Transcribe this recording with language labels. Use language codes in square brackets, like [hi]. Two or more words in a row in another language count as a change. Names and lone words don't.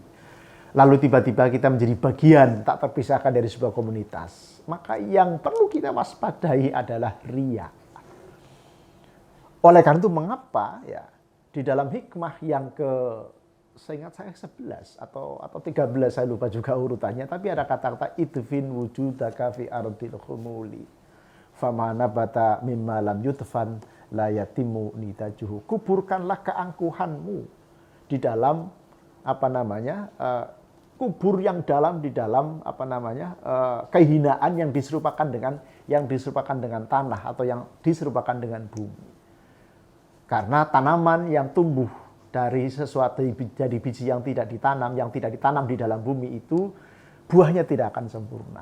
[id] Lalu tiba-tiba kita menjadi bagian tak terpisahkan dari sebuah komunitas. Maka yang perlu kita waspadai adalah riya. Oleh karena itu mengapa ya di dalam hikmah yang seingat saya 11 atau 13 saya lupa juga urutannya, tapi ada kata-kata [ar] ادفن وجودك في أرض الخمول فما نبت مما لم يدفن لا يتم نتاجه. [id] Kuburkanlah keangkuhanmu di dalam kubur yang dalam di dalam kehinaan yang diserupakan dengan tanah atau yang diserupakan dengan bumi. Karena tanaman yang tumbuh dari sesuatu jadi biji yang tidak ditanam di dalam bumi itu buahnya tidak akan sempurna.